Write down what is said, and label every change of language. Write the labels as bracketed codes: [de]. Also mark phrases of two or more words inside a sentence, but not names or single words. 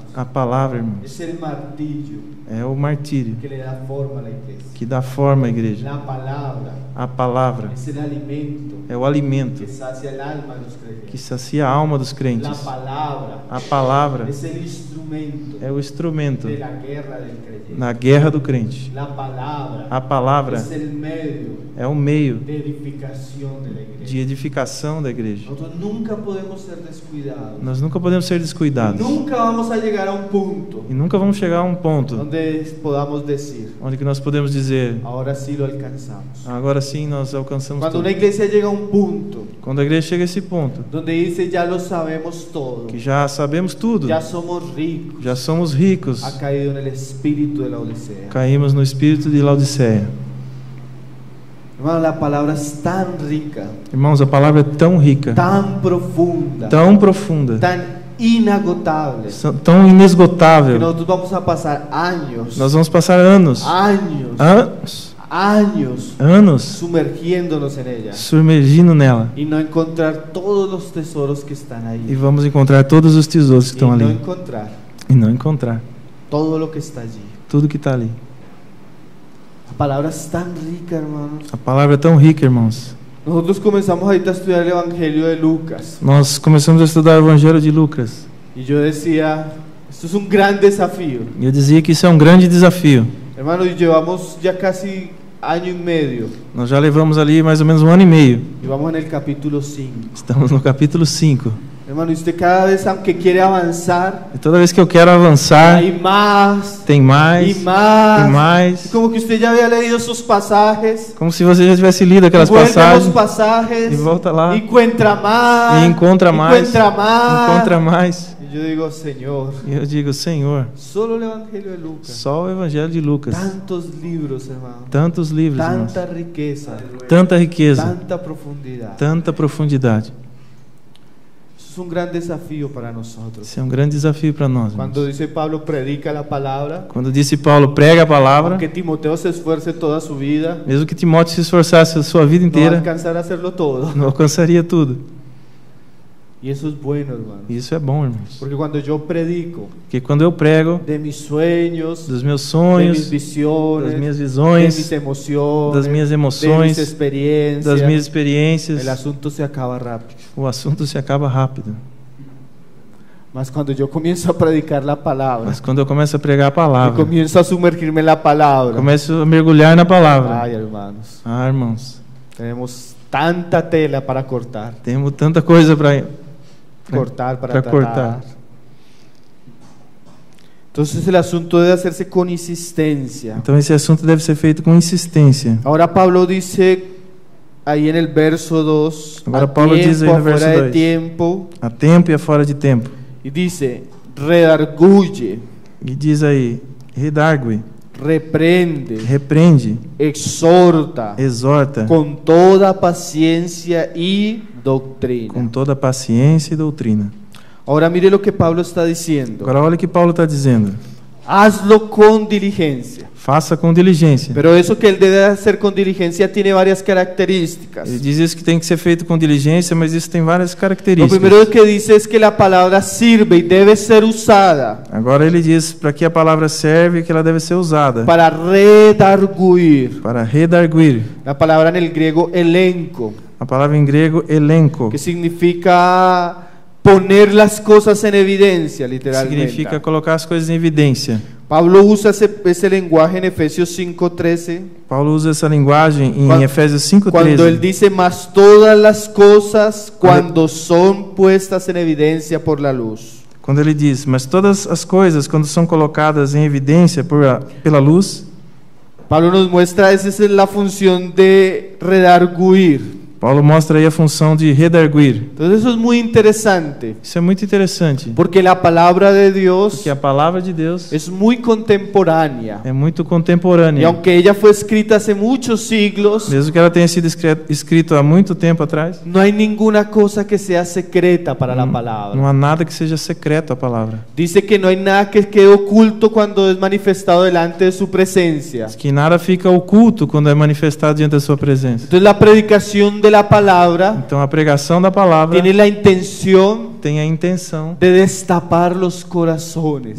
[pt] A palavra, irmãos, [es] es el martillo [pt] é o martírio [es] que le da forma a la iglesia. [pt] que dá forma à igreja. [es] La palabra [pt] A palavra [es] es el alimento [pt] é o alimento [es] que sacia el alma de los creyentes. [pt] que sacia a alma dos [es] La [pt] crentes. [es] palabra [pt] A palavra [es] es el instrumento [pt] é o instrumento [es] de la guerra del creyente. [pt] na guerra do crente. [es] La palabra [pt] A palavra [es] es el medio [pt] é o meio [es] de edificación de la iglesia. [pt] de edificação da igreja. [es] Nosotros nunca podemos ser descuidados. [pt] Nós nunca podemos ser descuidados [es] Nunca vamos a llegar a un punto [pt] e nunca vamos chegar a um ponto [es] donde podamos decir, [pt] onde que nós podemos dizer: [es] ahora sí lo alcanzamos. [pt] agora sim nós alcançamos [es] Cuando [pt] tudo. [es] una iglesia llega a un punto [pt] Quando a igreja chega a esse ponto, [es] donde dice ya lo sabemos todo, [pt] que já sabemos tudo, [es] ya somos ricos, [pt] já somos ricos, [es] ha caído en el espíritu de la Odisea. [pt] caímos no espírito de Laodiceia. [es] Hermano, la palabra es tan rica, [pt] Irmãos, a palavra é tão rica, [es] tan profunda, [pt] tão profunda, [es] tan inagotable, [pt] tão [es] que [pt] inesgotável. [es] nosotros vamos a pasar años, [pt] Nós vamos passar anos, anos [es] sumergiéndonos en ella [pt] submergindo nela [es] y no encontrar todos los tesoros que están [pt] e [es] ahí, [pt] vamos encontrar todos os tesouros que [es] y [pt] estão [es] no [pt] ali [es] encontrar [pt] e não encontrar [es] todo lo que está allí. [pt] tudo que está ali. [es] La palabra es tan rica, hermanos. [pt] A palavra é tão rica, irmãos. [es] Nosotros comenzamos ahorita a estudiar el Evangelio de Lucas [pt] Nós começamos a estudar o Evangelho de Lucas [es] y yo decía, esto es un gran desafío. [pt] e eu dizia que isso é um grande desafio. [es] Hermanos, llevamos ya casi año y medio [pt] Nós já levamos ali mais ou menos 1 ano e meio. [es] y vamos en el capítulo 5. [pt] Estamos no capítulo 5. [es] Hermano, y usted cada vez, aunque quiere avanzar, [pt] E toda vez que eu quero avançar, [es] hay más [pt] tem mais, [es] y más. [pt] e mais. [es] Es como que usted ya había leído sus pasajes, [pt] Como se você já tivesse lido aquelas [es] vuelve a los [pt] passagens [es] pasajes [pt] e volta lá [es] y encuentra más, [pt] e encontra mais, [es] encuentra más. [pt] encontra mais. [es] Y yo digo, Señor, [pt] E eu digo: Senhor, [es] solo el Evangelio de Lucas, [pt] só o Evangelho de Lucas. [es] tantos libros, hermano, [pt] Tantos livros, irmãos. [es] tanta riqueza, [pt] Tanta riqueza, [es] tanta profundidad. [pt] tanta profundidade. [es] Es es un gran desafío para nosotros. [pt] Isso é um grande desafio para nós. [es] Cuando [pt] irmãos. [es] dice Pablo, predica la palabra, [pt] Quando disse Paulo, prega a palavra, [es] aunque Timoteo se esfuerce toda su vida, [pt] mesmo que Timóteo se esforçasse a sua vida [es] no va a [pt] inteira, [es] alcanzar a hacerlo todo. [pt] não alcançaria tudo. [es] Y eso es bueno, hermano. [pt] E isso é bom, irmãos. [es] Porque cuando yo predico [pt] Porque quando eu prego [es] de mis sueños, [pt] dos meus [es] de mis [pt] sonhos, [es] visiones, [pt] das minhas [es] de mis [pt] visões, [es] emociones, [pt] das minhas [es] de [pt] emoções, [es] mis experiencias, [pt] das minhas experiências, [es] el asunto se acaba rápido. [pt] o assunto se acaba rápido. [es] Mas cuando yo comienzo a predicar la palabra, [pt] Mas quando eu começo a pregar a [es] y [pt] palavra, [es] comienzo a sumergirme en la palabra, [pt] começo a mergulhar na palavra. [es] ay, hermanos, [pt] Ah, irmãos, [es] tenemos tanta tela para cortar, [pt] temos tanta coisa para para para tratar. cortar. [es] Entonces el asunto debe hacerse con insistencia. [pt] Então esse assunto deve ser feito com insistência. [es] Ahora Pablo dice ahí en el verso 2, Ahora a Pablo dice tiempo, en el verso afuera de 2. tiempo, [pt] A tempo e a fora de tempo. [es] y dice, redarguye, [pt] E diz aí, redargue, [es] reprende, [pt] repreende, [es] exhorta, [pt] exorta [es] con toda paciencia y doctrina. [pt] com toda paciência e doutrina. [es] Ahora mire lo que Pablo está diciendo. [pt] Agora olha o que Paulo está dizendo. [es] Hazlo con diligencia. [pt] Faça com diligência. [es] Pero eso que él debe hacer con diligencia tiene varias características. [pt] Ele diz isso que tem que ser feito com diligência, mas isso tem várias [es] Lo [pt] características. [es] primero que dice es que la palabra sirve y debe ser usada [pt] Agora ele diz para que a palavra serve, que ela deve ser usada [es] para redarguir. [pt] para redarguir. [es] La palabra en el griego elenco, [pt] A palavra em grego elenco, [es] que significa poner las cosas en evidencia, [pt] literalmente. significa colocar as coisas em evidência. [es] Pablo usa ese lenguaje en Efesios 5:13, [pt] Paulo usa essa linguagem em Quando- Efésios [es] cuando él [pt] 5:13. [es] dice, mas todas las cosas cuando son puestas en evidencia por la luz. [pt] Quando ele diz, mas todas as coisas, quando são colocadas em evidência pela luz, [es] Pablo nos muestra, esa es la función de redarguir. [pt] Paulo mostra aí a função de redarguir. [es] Entonces eso es muy interesante, [pt] Isso é muito interessante, [es] porque la palabra de Dios [pt] porque a palavra de Deus [es] es muy contemporánea. [pt] é muito [es] Y [pt] contemporânea. [es] aunque ella fue escrita hace muchos siglos, [pt] Mesmo que ela tenha sido escrito há muito tempo atrás, [es] no hay ninguna cosa que sea secreta para la palabra. [pt] não há nada que seja secreto a palavra. [es] Dice que no hay nada que quede oculto cuando es manifestado delante de su presencia. [pt] Diz que nada fica oculto quando é manifestado diante da sua presença. [es] Entonces la predicación de la palabra [pt] Então a pregação da palavra [es] tiene la intención [pt] tem a intenção [es] de destapar los corazones,